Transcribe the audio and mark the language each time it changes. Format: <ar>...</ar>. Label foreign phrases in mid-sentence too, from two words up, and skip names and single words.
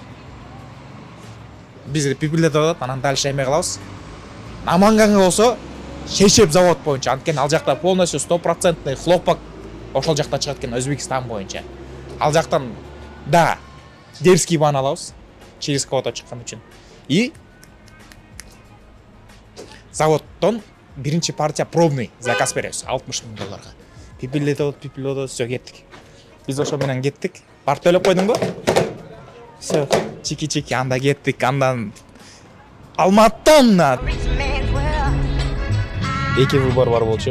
<ky>Бизди пипилдетип атат, анан дальше эме кылабыз. Наманганга болсо шешеп завод боюнча, анткени ал жакта</ky> <ru>полностью 100% хлопок</ru> <ky>ошол жакта чыгат экен, Өзбекстан боюнча. Ал жактан да дерзкий бааны алабыз</ky> <ru>через кого-то</ru> <ky>чыккан үчүн. И заводдон биринчи</ky> <ru>партия пробный заказ</ru> <ky>беребиз $60,000. Пипилдетип всё кеттик. Биз ошо менен кеттик. Барып төлөп койдуңбу?</ky> <ru>Всё, чики-чики</ru> <ky>анда кеттик, андан Алматтан эки выбор бар болчу.</ky>